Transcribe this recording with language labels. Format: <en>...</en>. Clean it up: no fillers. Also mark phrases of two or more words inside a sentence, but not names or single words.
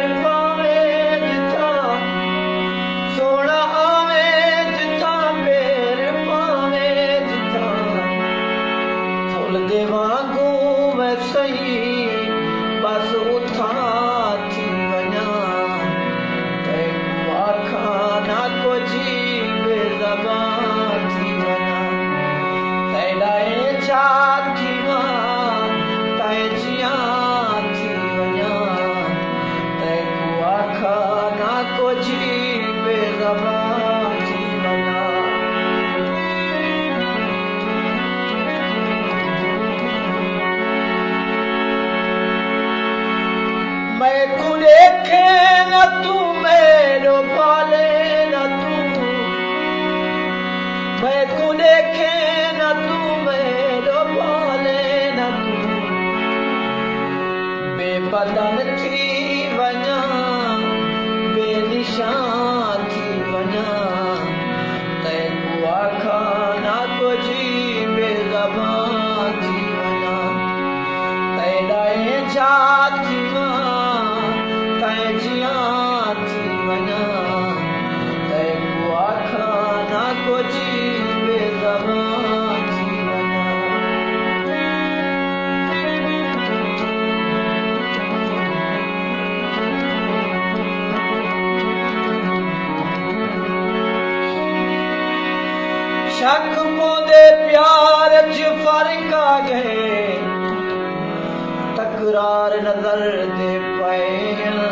<skr>पावे जिथा सोना आवे जिथा पैर पावे जिथा फुल दे वांगू मैं सही बस उठा थी वञा तेको आखा ना को जी बेज़बान थी वञा तैलाए झांची तै जिया थी वञा तेको आखा ना को जी बेज़बान थी वञा मैं को देखे न तू मेरो पाले न तू मैं को देखे न तू मेरो पाले न तू बेबदन थी वञा बेनिशान थी वञा तेको आखा ना को जी बेज़बान थी वञा तैलाए झांची तै जिया थी वञा तेको आखा ना को जी बेज़बान थी वञा</skr> <pa>शक पोंदे प्यार च फर्क आ गए तकरार नजर दे पए</pa>